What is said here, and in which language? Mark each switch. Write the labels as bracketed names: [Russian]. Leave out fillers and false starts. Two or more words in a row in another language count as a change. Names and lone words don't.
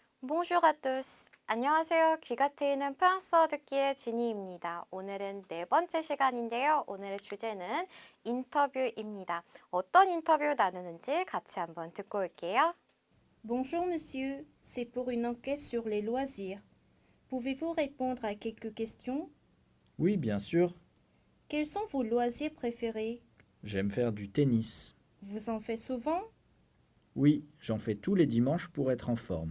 [French] Bonjour à tous. [Korean] 안녕하세요. 귀가 트이는 프랑스어 듣기의 지니입니다. 오늘은 네 번째 시간인데요. 오늘의 주제는 인터뷰입니다. 어떤 인터뷰 나누는지 같이 한번 듣고 올게요. [French] Bonjour monsieur, c'est pour une enquête sur les loisirs. Pouvez-vous répondre à quelques questions? Oui, bien sûr. Quels sont vos loisirs préférés? J'aime faire du tennis. Vous en faites souvent? Oui, j'en fais tous les dimanches pour être en forme.